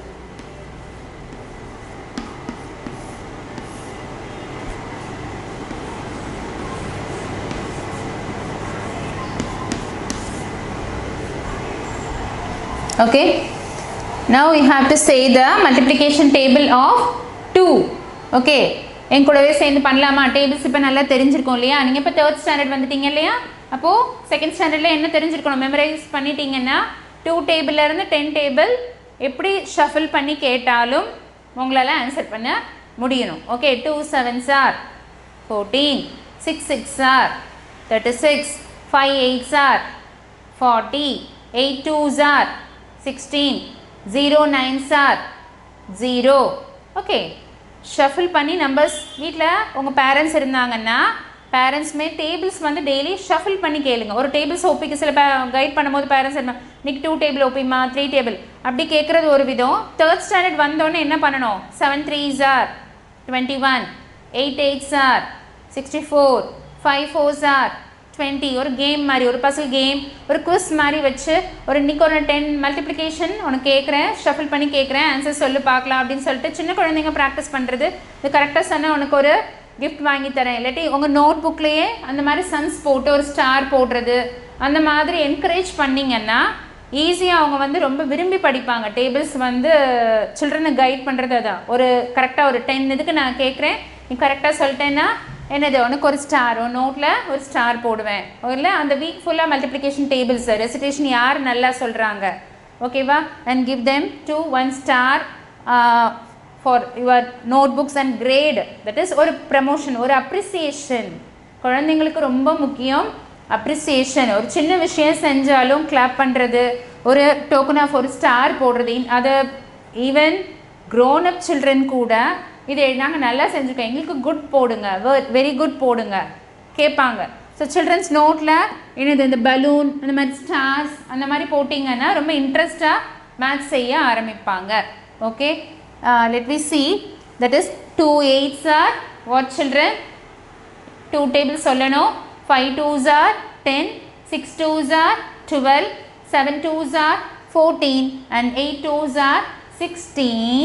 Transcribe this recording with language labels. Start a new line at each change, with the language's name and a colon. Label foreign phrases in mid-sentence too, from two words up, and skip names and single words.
English: Okay, now we have to say the multiplication table of 2.
Tamil: Okay, என் கூடவே சேர்ந்து பண்ணலாமா? டேபிள்ஸ் இப்போ நல்லா தெரிஞ்சிருக்கும் இல்லையா? நீங்கள் இப்போ
English: third standard
Tamil: வந்துட்டீங்க இல்லையா? அப்போது செகண்ட் ஸ்டாண்டர்டில் என்ன தெரிஞ்சிருக்கணும், மெமரைஸ் பண்ணிட்டீங்கன்னா 2 டேபிள்லேருந்து 10 டேபிள் எப்படி ஷஃபில் பண்ணி கேட்டாலும் உங்களால் ஆன்சர் பண்ண முடியணும்.
English: ஓகே, 2 7s are 14, 6 6s are 36, 5 8s are 40, 8 2s are 16, 0 9s are 0.
Tamil: ஓகே, ஷஃபில் பண்ணி நம்பர்ஸ் வீட்டில் உங்கள் பேரண்ட்ஸ் இருந்தாங்கன்னா பேரண்ட்ஸ்மே டேபிள்ஸ் வந்து டெய்லி ஷஃபில் பண்ணி கேளுங்க. ஒரு டேபிள்ஸ் ஒப்பிக்கு சில கைட் பண்ணும்போது பேரண்ட்ஸ் என்ன, இன்னைக்கு 2 டேபிள் ஒப்பிமா 3 டேபிள் அப்படி கேட்குறது ஒரு விதம். தேர்ட் ஸ்டாண்டர்ட் வந்தோடனே என்ன பண்ணணும்,
English: 7 3s are 21, 8 8s are 64, 5 4s are 20.
Tamil: ஒரு கேம் மாதிரி, ஒரு
English: puzzle game,
Tamil: ஒரு குவிஸ் மாதிரி வச்சு ஒரு இன்னைக்கு ஒரு 10 மல்டிப்ளிகேஷன் உனக்கு கேட்குறேன், ஷஃபில் பண்ணி கேட்குறேன், ஆன்சர் சொல்லு பார்க்கலாம் அப்படின்னு சொல்லிட்டு சின்ன குழந்தைங்க ப்ராக்டிஸ் பண்ணுறது. இது கரெக்டாக சொன்னால் உனக்கு ஒரு கிஃப்ட் வாங்கி தரேன், இல்லாட்டி உங்கள் நோட் புக்லேயே அந்த மாதிரி சம்ஸ் போட்டு ஒரு ஸ்டார் போடுறது, அந்த மாதிரி என்கரேஜ் பண்ணிங்கன்னா ஈஸியாக அவங்க வந்து ரொம்ப விரும்பி படிப்பாங்க. டேபிள்ஸ் வந்து சில்ட்ரனை கைட் பண்ணுறது அதான். ஒரு கரெக்டாக ஒரு 10 இதுக்கு நான் கேட்குறேன், நீ கரெக்டாக சொல்லிட்டேன்னா என்னது உனக்கு ஒரு ஸ்டார், ஒரு நோட்டில் ஒரு ஸ்டார் போடுவேன். இல்லை அந்த வீக் ஃபுல்லாக
English: multiplication tables recitation
Tamil: யார் நல்லா சொல்கிறாங்க ஓகேவா,
English: and give them to 1 star for your notebooks and grade. that is
Tamil: ஒரு ப்ரமோஷன், ஒரு அப்ரிசியேஷன். குழந்தைங்களுக்கு ரொம்ப முக்கியம் அப்ரிசியேஷன். ஒரு சின்ன விஷயம் செஞ்சாலும் கிளாப் பண்ணுறது, ஒரு
English: token of
Tamil: ஒரு ஸ்டார் போடுறது. அதை
English: even grown up children
Tamil: கூட இதை நாங்கள் நல்லா செஞ்சுருக்கோம், எங்களுக்கு குட் போடுங்க,
English: very good
Tamil: போடுங்க கேட்பாங்க.
English: so childrens
Tamil: நோட்டில் என்னது இந்த பலூன் அந்த மாதிரி ஸ்டார்ஸ் அந்த மாதிரி போட்டிங்கன்னா ரொம்ப இன்ட்ரெஸ்டாக மேத்ஸ் செய்ய ஆரம்பிப்பாங்க. ஓகே,
English: let me see, that is 2 8s are what children,
Tamil: 2 tables சொல்லணும்.
English: 5 2s are 10, 6 2s are 12, 7 2s are 14 and 8 2s are 16.